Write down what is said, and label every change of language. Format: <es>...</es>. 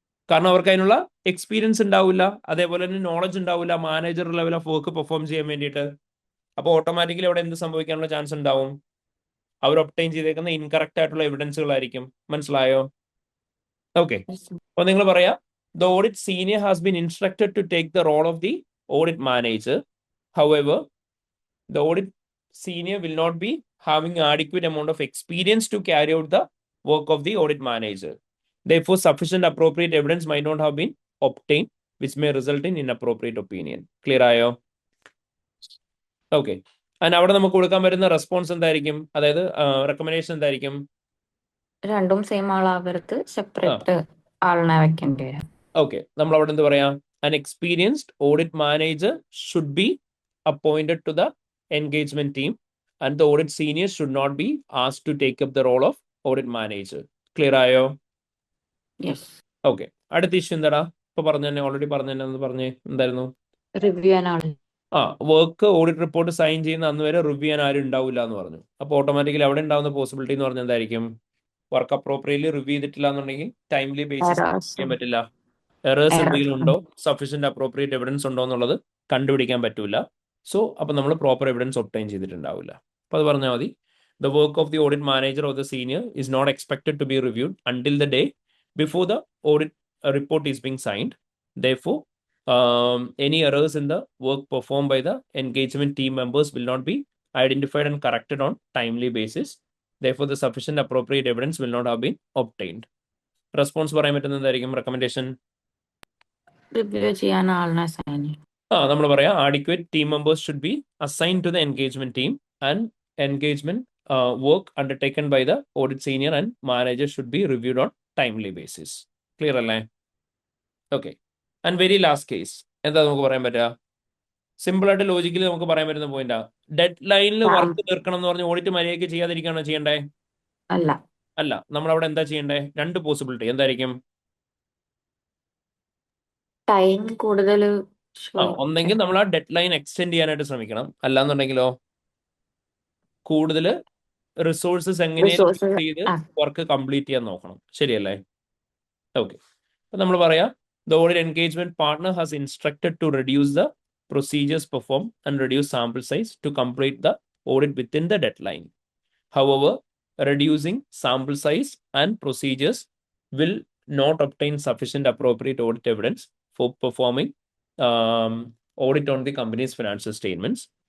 <ml>കാരണം അവർക്ക് അതിനുള്ള എക്സ്പീരിയൻസ് ഉണ്ടാവില്ല, അതേപോലെ തന്നെ നോളജ് ഉണ്ടാവില്ല manager level of work perform ചെയ്യാൻ വേണ്ടിയിട്ട്. അപ്പോൾ ഓട്ടോമാറ്റിക്കലി അവിടെ എന്ത് സംഭവിക്കാനുള്ള ചാൻസ് ഉണ്ടാവും? അവർ ഒബ്റ്റൈൻ ചെയ്തേക്കുന്ന ഇൻകറക്റ്റ് ആയിട്ടുള്ള എവിഡൻസുകളായിരിക്കും. മനസ്സിലായോ?</ml> <en>okay,</en> <ml>അപ്പൊ നിങ്ങൾ പറയാ</ml> <en>The audit senior has been instructed to take the role of the audit manager. However the audit senior will not be having adequate amount of experience to carry out the work of the audit manager. Therefore, sufficient appropriate evidence might not have been obtained, which may result in inappropriate opinion.</en> <ml>Clear ആയോ? Okay, and അവിടെ നമുക്ക് കൊടുക്കാൻ വരുന്ന response എന്തായിരിക്കും? അതായത് recommendation എന്തായിരിക്കും? രണ്ടും same ആളാവരുത്, separate ആളിനെ വെക്കേണ്ടി വരും. ഓക്കെ, നമ്മൾ അവിടെ എന്ത് പറയാം?</ml> <en>An experienced audit manager should be appointed to the engagement team, and the audit senior should not be asked to take up the role of audit manager.</en> <ml>Clear ആയോ?</ml> <en>Yes.</en> <ml>Okay, അടുത്ത issue എന്താടാ? ഇപ്പൊ പറഞ്ഞ already പറഞ്ഞേ എന്തായിരുന്നു? Review ചെയ്യാൻ ആൾ. Work audit report sign ചെയ്യുന്ന അന്ന് വരെ റിവ്യൂ ചെയ്യാൻ ആരും ഉണ്ടാവില്ല എന്ന് പറഞ്ഞു. അപ്പോൾ ഓട്ടോമാറ്റിക്കലി അവിടെ ഉണ്ടാവുന്ന പോസിബിലിറ്റി എന്ന് പറഞ്ഞാൽ എന്തായിരിക്കും? വർക്ക് അപ്രോപ്രിയറ്റ്ലി റിവ്യൂ ചെയ്തിട്ടില്ല എന്നുണ്ടെങ്കിൽ ടൈംലി ബേസിസ് ചെയ്യാൻ പറ്റില്ല. എറേഴ്സ് എന്തെങ്കിലും ഉണ്ടോ, സഫീഷ്യന്റ് അപ്രോപ്രിയേറ്റ് എവിഡൻസ് ഉണ്ടോ എന്നുള്ളത് കണ്ടുപിടിക്കാൻ പറ്റൂല. സോ അപ്പൊ നമ്മൾ പ്രോപ്പർ എവിഡൻസ് ഒബ്റ്റൈൻ ചെയ്തിട്ടുണ്ടാവില്ല. അപ്പൊ അത് പറഞ്ഞാൽ മതി.</ml> <en>The work of the audit manager or the senior is not expected to be reviewed until the day before the audit report is being signed. Therefore, any errors in the work performed by the engagement team members will not be identified and corrected on timely basis. Therefore, the sufficient appropriate evidence will not have been obtained.</en> <ml>Response പറയാൻ പറ്റുന്ന എന്തായിരിക്കും?</ml> <en>recommendation</en> <ml>review ചെയ്യാൻ ആളിനെ assign ചെയ്യും. നമ്മൾ പറയാം</ml> <en>adequate team members should be assigned to the engagement team, and engagement work undertaken by the audit senior and manager should be reviewed on timely basis.</en> <ml>Clear അല്ലേ? Okay, and very last case എന്താ നമുക്ക് പറയാൻ പറ്റുക? Simple ആയിട്ട് logically നമുക്ക് പറയാൻ പറ്റുന്ന പോയിന്റാ. Dead ലൈനിൽ വർക്ക് തീർക്കണം എന്ന് പറഞ്ഞ് ഓഡിറ്റ് മര്യാദയ്ക്ക് ചെയ്യാതിരിക്കുകയാണോ ചെയ്യണ്ടേ? അല്ല. അല്ല, നമ്മൾ അവിടെ എന്താ ചെയ്യണ്ടേ? രണ്ട് പോസിബിലിറ്റി എന്തായിരിക്കും? ടൈം കൂടുതൽ ഒന്നെങ്കിൽ നമ്മൾ ആ ഡെഡ് ലൈൻ എക്സ്റ്റെൻഡ് ചെയ്യാനായിട്ട് ശ്രമിക്കണം, അല്ലാന്നുണ്ടെങ്കിലോ കൂടുതൽ റിസോഴ്സസ് എങ്ങനെ ചെയ്ത് വർക്ക് കംപ്ലീറ്റ് ചെയ്യാൻ നോക്കണം. ശരിയല്ലേ?</ml> <en>okay,</en> <ml>അപ്പൊ നമ്മൾ പറയാം</ml> <en>the audit engagement partner has instructed to reduce the procedures performed, and reduce sample size to complete the audit within the deadline. However, reducing sample size and procedures will not obtain sufficient appropriate audit evidence for performing audit on the company's financial statements.</en>